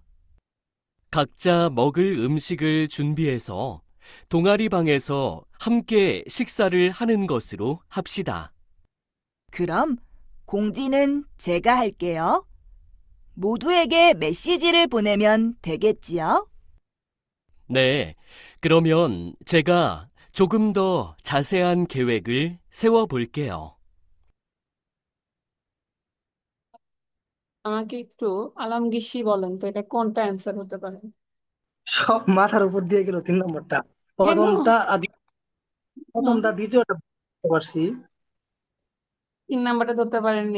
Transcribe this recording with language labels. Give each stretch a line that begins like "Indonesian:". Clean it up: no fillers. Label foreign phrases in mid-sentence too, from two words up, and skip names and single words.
Korean: 각자 먹을 음식을 준비해서 동아리방에서 함께 식사를 하는 것으로 합시다. 그럼 공지는 제가 할게요. 모두에게 메시지를 보내면 되겠지요? 네, 그러면 제가 조금 더 자세한 계획을 세워 볼게요.
Bangla: আমাকে একটু আলামগীরসি বলেন তো এটা কোনটা অ্যান্সার হতে পারে? সব মাথার উপর দিয়ে গেল 3 নম্বরটা। কেন? প্রথমটা হুম, প্রথমটা দ্বিতীয়টা বুঝতে পারছি। 3 নাম্বারটা ধরতে পারেননি?